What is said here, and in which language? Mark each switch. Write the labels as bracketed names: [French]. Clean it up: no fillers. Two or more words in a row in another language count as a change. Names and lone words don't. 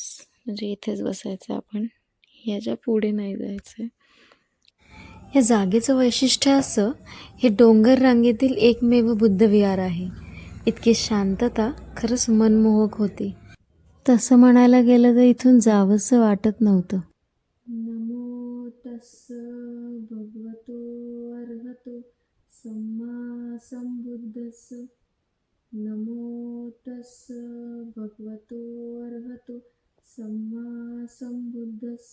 [Marathi] म्हणजे इथेच बसायचं आपण, याच्या पुढे नाही जायचं. या जागेचं वैशिष्ट्य असं, हे डोंगर रांगेतील एकमेव बुद्ध विहार आहे. इतकी शांतता खरंच मनमोहक होती. तसं म्हणायला गेलं तर इथून जावंसं वाटत नव्हतं. [Pali] नमो तस्स भगवतो अर्हतो सम्मा संबुद्धस्स. नमो तस्स भगवतो अर्हतो सम्मा संबुद्धस्स.